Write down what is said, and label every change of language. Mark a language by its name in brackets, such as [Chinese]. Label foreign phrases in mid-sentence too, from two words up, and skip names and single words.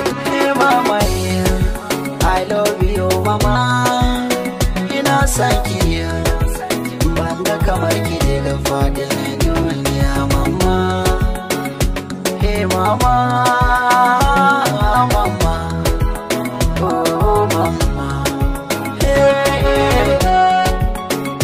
[English] Hey, mama, yeah. I love you, mama. [Hausa] Ina son ki, yeah. Ban ga kamar ki daga faɗin duniya, mama. [English] Hey, mama, mama. Oh, mama. Hey, hey.